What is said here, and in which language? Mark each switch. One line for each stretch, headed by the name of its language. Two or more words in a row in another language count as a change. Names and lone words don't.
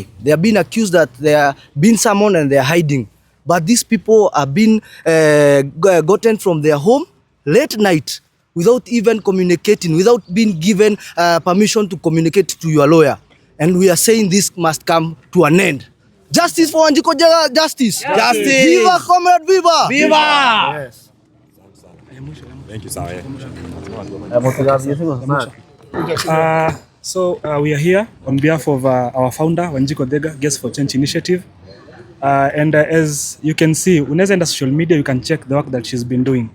English: They are being accused that they are being summoned and they are hiding. But these people are being gotten from their home late night without even communicating, without being given permission to communicate to your lawyer. And we are saying this must come to an end. Justice for Wanjiko Thega, justice! Justice! Viva comrade, viva! Viva! Yes. Thank you, sir. We are here on behalf of our founder, Wanjiko Thega, Guest for Change Initiative. And as you can see,
Swahili: unaweza enda
English: social media, you can check the work that she's been doing.